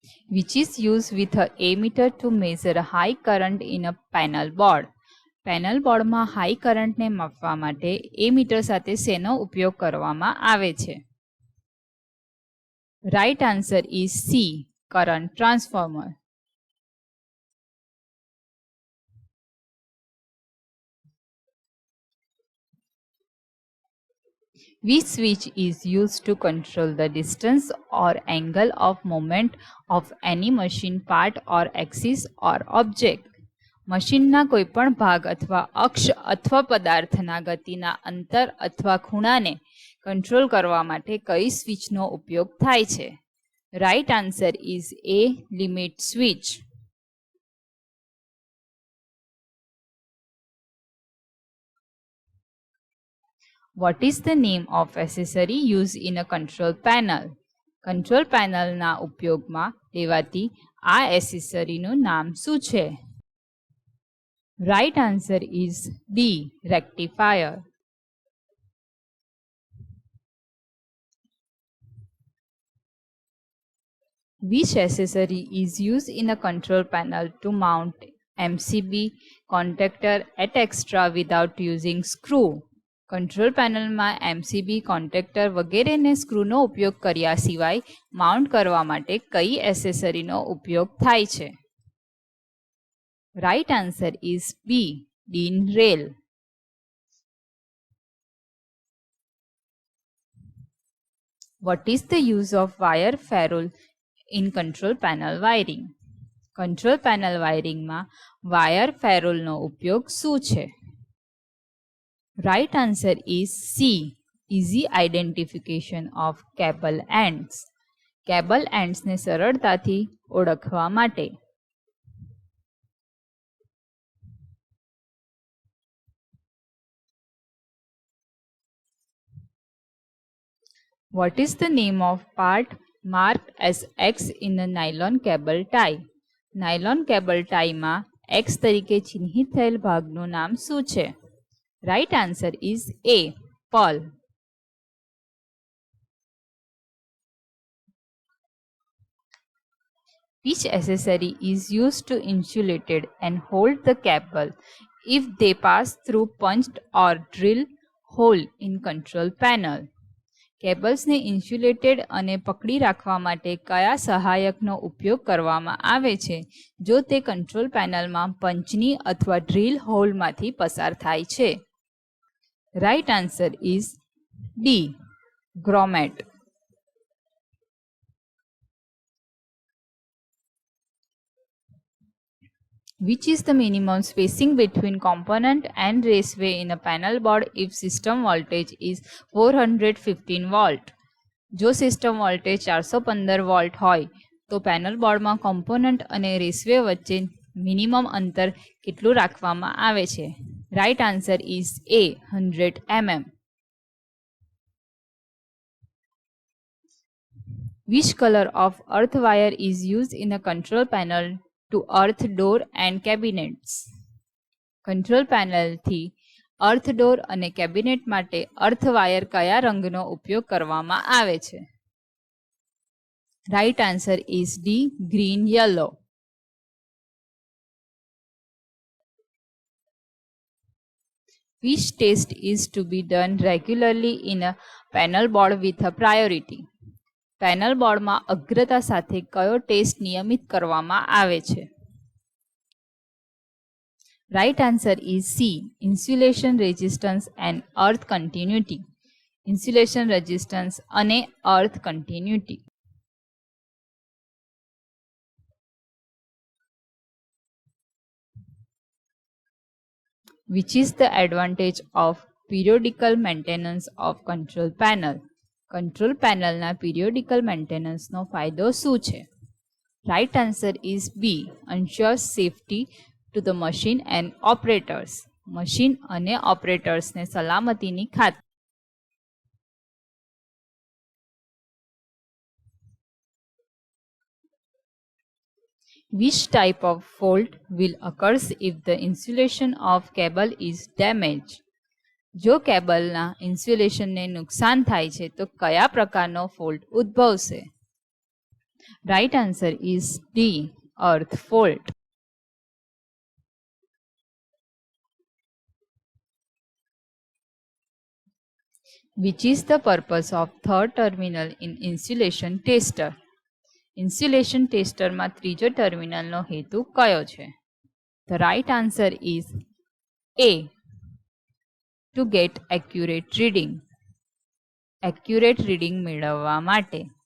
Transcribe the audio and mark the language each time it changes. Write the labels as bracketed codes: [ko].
[en] Which is used with a ammeter to measure high current in a panel board? [gu] Panel બોર્ડમાં high કરંટને માપવા માટે ammeter સાથે શેનો ઉપયોગ કરવામાં આવે છે? [en] Right answer is C, current transformer. Which switch is used to control the distance or angle of movement of any machine part or axis or object? [gu] મશીનના કોઈપણ ભાગ અથવા અક્ષ અથવા પદાર્થના ગતિના અંતર અથવા ખૂણાને કંટ્રોલ કરવા માટે કઈ સ્વિચનો ઉપયોગ થાય છે? [en] Right answer is A, limit switch. What is the name of accessory use in a control panel? [gu] Control પેનલના ઉપયોગમાં લેવાતી આ એસેસરીનું નામ શું છે? [en] Right answer is D, rectifier. Which accessory is used in a control panel to mount MCB contactor at extra without using screw? [gu] Control પેનલમાં MCB contactor વગેરેને સ્ક્રૂનો ઉપયોગ કર્યા સિવાય માઉન્ટ કરવા માટે કઈ એસેસરીનો ઉપયોગ થાય છે? [en] Right answer is B, DIN rail. What is the use of wire ferrule in control panel wiring? [gu] Control panel વાયરિંગમાં wire ફેરોલનો ઉપયોગ શું છે? [en] Right answer is C, easy identification of cable ends. [gu] Cable એન્ડ્સને સરળતાથી ઓળખવા માટે. [en] What is the name of part marked as X in a nylon cable tie? [gu] Nylon cable ટાઈમાં X તરીકે ચિહ્નિત થયેલ ભાગનું નામ શું છે? [en] Right answer is A, pearl. Which accessory is used to insulate and hold the cable if they pass through punched or drill hole in control panel? [gu] કેબલ્સને insulated અને પકડી રાખવા માટે કયા સહાયકનો ઉપયોગ કરવામાં આવે છે જો તે કંટ્રોલ પેનલમાં પંચની અથવા ડ્રીલ હોલમાંથી પસાર થાય છે? [en] Right answer is D, grommet. Which is the minimum spacing between component and raceway in a panel board if system voltage is 415 volt? [gu] જો સિસ્ટમ વોલ્ટેજ 415 વોલ્ટ હોય તો પેનલ બોર્ડમાં કોમ્પોનન્ટ અને રેસવે વચ્ચે મિનિમમ અંતર કેટલું રાખવામાં આવે છે? [en] Right answer is A, 100 mm. Which color of earth wire is used in a control panel to earth door and cabinets? [gu] Control પેનલથી earth door અને કેબિનેટ માટે અર્થ વાયર કયા રંગનો ઉપયોગ કરવામાં આવે છે? [en] Right answer is D, green yellow. Which test is to be done regularly in a panel board with a priority? [gu] Panel બોર્ડમાં અગ્રતા સાથે કયો ટેસ્ટ નિયમિત કરવામાં આવે છે? [en] Right answer is C, insulation resistance and earth continuity. [gu] Insulation resistance અને અર્થ continuity. [en] Which is the advantage of periodical maintenance of control panel? [gu] Control પેનલના પિરિયોડિકલ મેન્ટેનન્સનો ફાયદો શું છે? [en] Right answer is B, ensures safety to the machine and operators. [gu] Machine અને ઓપરેટર્સને સલામતીની ખાતરી. [en] Which type of fault will occurs if the insulation of cable is damaged? [gu] જો કેબલના ઇન્સ્યુલેશનને નુકસાન થાય છે તો કયા પ્રકારનો fault ઉદ્ભવશે? [en] Right answer is D, earth fault. Which is the purpose of third terminal in insulation tester? [gu] Insulation ટેસ્ટરમાં ત્રીજો ટર્મિનલનો હેતુ કયો છે? [en] The right answer is A, to get accurate reading. Accurate reading [gu] મેળવવા માટે.